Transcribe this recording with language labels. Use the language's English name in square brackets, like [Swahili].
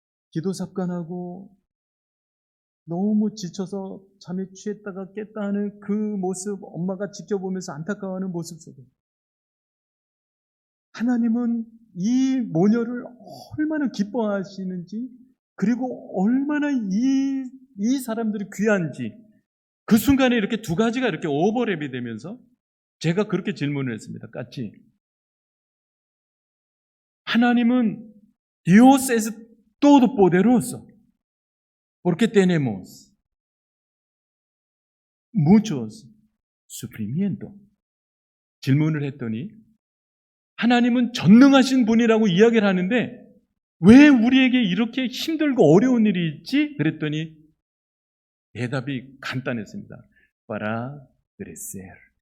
[Korean] 기도 삽관하고 너무 지쳐서 잠에 취했다가 깼다 하는 그 모습, 엄마가 지켜보면서 안타까워하는 모습 속에 하나님은 이 모녀를 얼마나 기뻐하시는지, 그리고 얼마나 이 사람들이 귀한지, 그 순간에 이렇게 두 가지가 이렇게 오버랩이 되면서 제가 그렇게 질문을 했습니다. 같이. 하나님은 [Spanish] Dios es todopoderoso. Porque tenemos muchos sufrimientos. [Korean] 질문을 했더니 하나님은 전능하신 분이라고 이야기를 하는데 왜 우리에게 이렇게 힘들고 어려운 일이 있지? 그랬더니 대답이 간단했습니다. [Spanish] Para crecer.